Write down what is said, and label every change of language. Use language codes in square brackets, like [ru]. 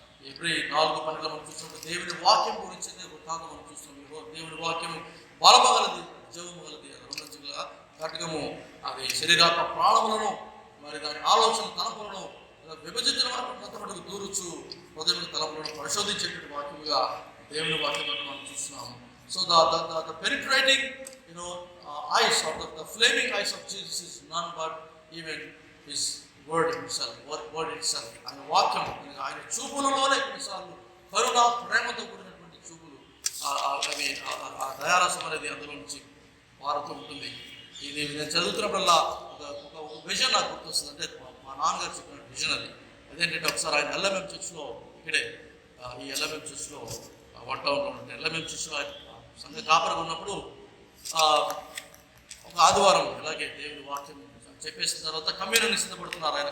[te] ఎబ్రీ 4:12 మనం చూసినప్పుడు దేవుని వాక్యం గురించి వృత్తాంతం మనం చూస్తున్నాం. దేవుని వాక్యము బలమగలది, జవము గలది, రెండంచుల ఖడ్గము, అది శరీరాత్మ ప్రాణములను మరి దాని ఆలోచన తలపులను విభజించిన దూరుచు హృదయం తలపులను పరిశోధించేటువంటి వాక్యముగా దేవుని వాక్యం మనం చూస్తున్నాము. [en] So the penetrating eyes or the flaming eyes of Jesus is none but even his word himself, word itself. [te] ఆయన వాక్యం, ఆయన చూపులలోనే కొన్నిసార్లు కరుణ ప్రేమతో కూడినటువంటి చూపులు, అవి ఆ దయారసం అనేది అందులో నుంచి మారుతూ ఉంటుంది. ఇది నేను చదువుతున్నప్పుడల్లా ఒక విజన్ నాకు గుర్తొస్తుంది. అంటే మా నాన్నగారు చెప్పిన విజన్ అది. అదేంటంటే ఒకసారి ఆయన ఎల్ఎంఎం చర్చ్లో, ఇక్కడే ఈ ఎల్ఎంఎం చర్చ్లో వన్ టౌన్లో ఉంటే ఎల్ఎంఎం చర్చ్లో సంఘ కాపరిగా ఉన్నప్పుడు ఒక ఆదివారం ఇలాగే దేవుడి వాక్యం చెప్పేసిన తర్వాత కమ్యూనిని సిద్ధపడుతున్నారు.